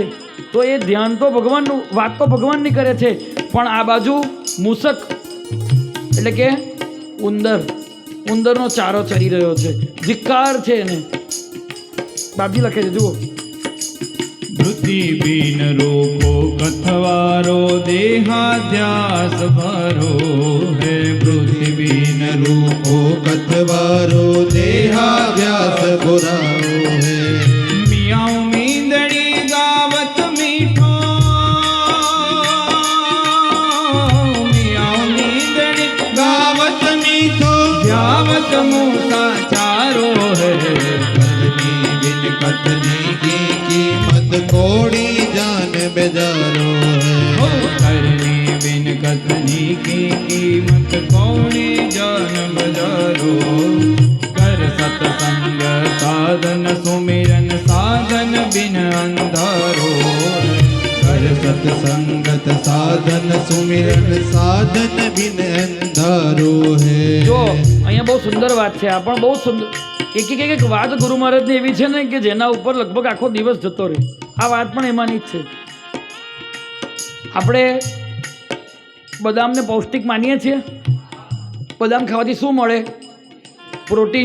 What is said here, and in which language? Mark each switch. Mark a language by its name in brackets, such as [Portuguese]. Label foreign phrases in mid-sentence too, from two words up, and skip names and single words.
[Gujarati] તો એ ધ્યાન તો ભગવાનનું, વાત તો ભગવાનની કરે છે, પણ આ બાજુ મૂસક એટલે કે ઉંદર, ઉંદરનો ચારો ચરી રહ્યો છે, ધિક્કાર છે એને. બાપજી લખે છે, જુઓ. [Hindi] वृत्ति बीन रूपो कथवारो देहाध्यास भरो है. वृत्ति बीन रूपो कथवारो देहाभ्यास बुराओ है। मियाऊं मींदड़ी गावत मीठो, मियाऊं मींदड़ी गावत मीठो ध्यावत मूसा चारो है। करनी बिन कथनी की कीमत कोड़ी जान बेजारो है। करनी बिन कथनी की कीमत कौड़ी जान बजारो। कर सत्संग साधन सुमिरन साधन बिन अंधारो। कर सत्संगत साधन सुमिरन साधन बिन अंधारो है। [Gujarati] જો અહીંયા બહુ સુંદર વાત છે. આ પણ બહુ સુંદર એક વાત ગુરુ મહારાજની એવી છે ને કે જેના ઉપર લગભગ આખો દિવસ જતો રહે. આ વાત પણ એમાંની જ છે. આપણે બદામને પૌષ્ટિક માનીએ છીએ. બદામ ખાવાથી શું મળે? પ્રોટીન.